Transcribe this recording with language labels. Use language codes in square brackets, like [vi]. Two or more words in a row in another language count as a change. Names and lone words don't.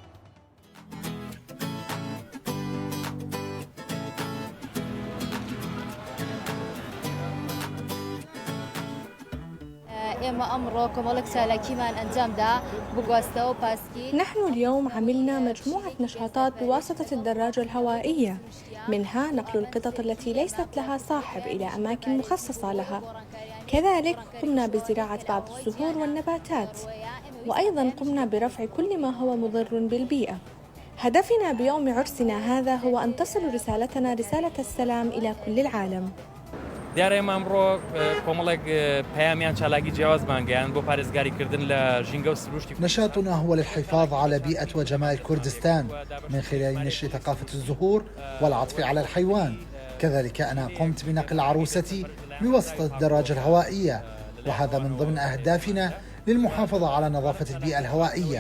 [ar] نحن اليوم عملنا مجموعة نشاطات بواسطة الدراجة الهوائية، منها نقل القطط التي ليست لها صاحب إلى أماكن مخصصة لها. كذلك قمنا بزراعة بعض الزهور والنباتات، وأيضا قمنا برفع كل ما هو مضر بالبيئة. هدفنا بيوم عرسنا هذا هو أن تصل رسالتنا رسالة السلام إلى كل العالم. [ckb] دیارە ئێمە ئەمڕۆ کۆمەڵێک پەیامیان چالاکی جیاوازمان گەیاند بۆ پارێزگاریکردن لە ژینگە و سروشتی. [ar] نشاطنا هو للحفاظ على بيئة وجمال كردستان من خلال نشر ثقافة الزهور والعطف على الحيوان. كذلك أنا قمت بنقل عروستي بواسطة الدراجة الهوائية، وهذا من ضمن أهدافنا للمحافظة على نظافة البيئة الهوائية.